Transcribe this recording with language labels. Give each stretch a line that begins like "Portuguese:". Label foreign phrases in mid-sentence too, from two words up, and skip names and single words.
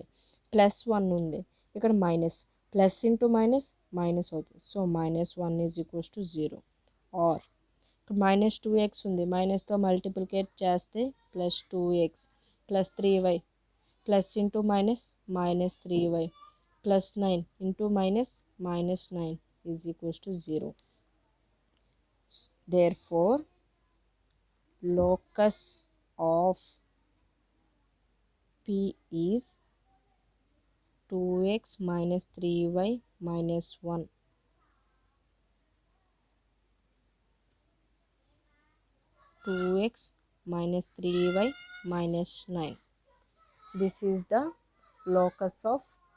English: plus 1
Telugu: ఉంది, ఇక్కడ
English: minus, plus into minus minus అవుతుంది. so minus 1 is equals to 0. or minus 2x
Telugu: ఉంది, మైనస్తో మల్టిప్లికేట్ చేస్తే
English: plus 2x plus 3y, plus into minus minus 3y, plus 9 into minus minus 9 is equals to 0. దేర్ఫోర్ locus of P is 2x minus 3y minus 1. 2x minus 3y minus 9. This is the locus of